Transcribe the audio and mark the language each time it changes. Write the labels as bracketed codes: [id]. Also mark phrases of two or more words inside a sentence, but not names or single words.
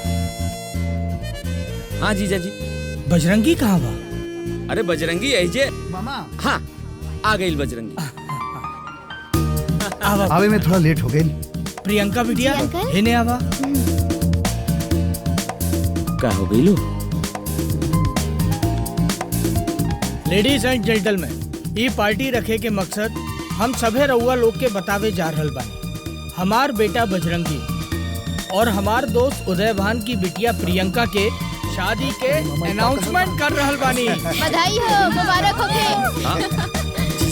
[bho] हाँ जीजा जी। बजरंगी कहाँ बा? अरे बजरंगी यही जे। मामा। हाँ, आ गई बजरंगी। आवा आवे में थोड़ा लेट हो गई। प्रियंका बिटिया हेने आवा। का हो गई लो? [en] ladies and gentleman, [bho] ये पार्टी रखे के मकसद हम सभे रउआ लोग के बतावे जा रहल बानी। हमार बेटा बजरंगी और हमार दोस्त उदय भान की बिटिया प्रियंका के शादी के अनाउंसमेंट कर रहल बानी। बधाई हो, मुबारक हो के।